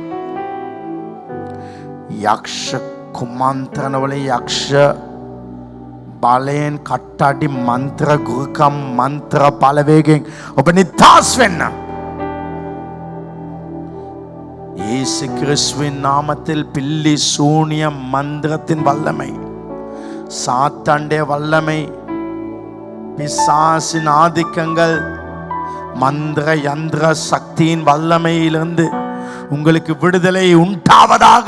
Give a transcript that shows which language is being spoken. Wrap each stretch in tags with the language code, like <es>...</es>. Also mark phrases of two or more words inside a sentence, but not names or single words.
<si>යක්ෂ කුමන්ත්‍රණවල යක්ෂ බලයෙන්, කට්ටඩි මන්ත්‍ර, ගුරුකම් මන්ත්‍ර බලවේගෙන් ඔබ නිදහස් වෙන්න.</si> <ta>இயேசு கிறிஸ்துவின் நாமத்தில் பில்லி சூனியம் மந்திரத்தின் வல்லமை, சாத்தாண்டே வல்லமை, பிசாசின் ஆதிக்கங்கள், மந்திர யந்திர சக்தியின் வல்லமையிலிருந்து உங்களுக்கு விடுதலை உண்டாவதாக.</ta>